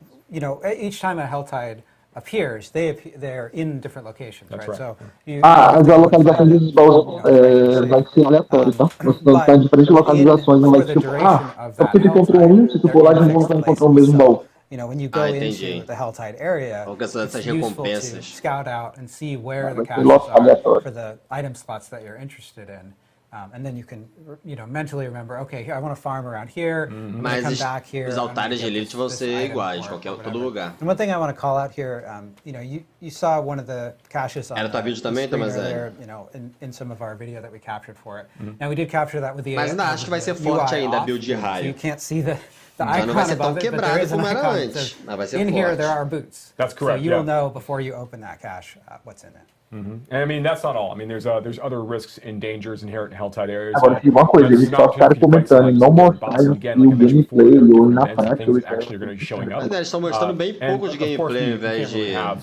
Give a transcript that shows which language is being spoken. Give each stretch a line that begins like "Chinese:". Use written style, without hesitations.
English: You know, each time a Helltide appears, they're in different locations, right? So
Portuguese: as localizações desses baús vai ser aleatório, tá? Você está em diferentes localizações, não vai ser tipo, você encontrou se tu for lá de novo vai encontrar o mesmo baú.
English: You know, when you go into the Helltide area, it's useful to scout out and see where the caches are for the item spots that you're interested in. And then you can, you know, mentally remember, okay, here, I want to farm around here,
Portuguese: Mas
English: come back here.
Portuguese: Os altares de elite vão ser iguais, todo lugar.
English: And one thing I want to call out here, you know, you saw one of the caches on the screen earlier, you know, in some of our video that we captured for it. Now we did capture that with the
Portuguese: Mas ainda acho que vai ser forte ainda a build de raio.
English: So you can't see the icon above it, but there is an icon that says, in here there are boots. That's correct. So you will know before you open that cache what's in it. And I mean, that's not all. I mean, there's other risks and dangers inherent in Helltide areas.
Portuguese: Agora, tem uma coisa, eles só ficaram comentando em não mostrar o gameplay ou na prática. Eles estão mostrando bem pouco de gameplay, ao invés de...